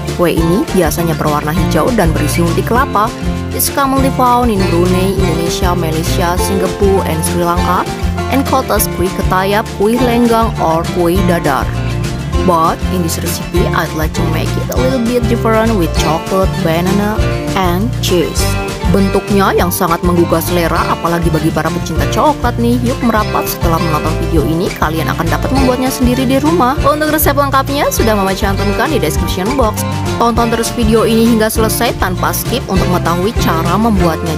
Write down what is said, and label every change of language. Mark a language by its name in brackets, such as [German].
[Indonesian] Kue ini biasanya berwarna hijau dan berisi unti kelapa. [English] It's commonly found in Brunei, Indonesia, Malaysia, Singapore, and Sri Lanka, and called as kue ketayap, kue lenggang, or kue dadar. But in this recipe, I'd like to make it a little bit different with chocolate, banana, and cheese. [Indonesian] Bentuknya yang sangat menggugah selera, apalagi bagi para pecinta coklat nih. Yuk merapat, setelah menonton video ini, kalian akan dapat membuatnya sendiri di rumah. Untuk resep lengkapnya sudah Mama cantumkan di description box. Tonton terus video ini hingga selesai tanpa skip untuk mengetahui cara membuatnya.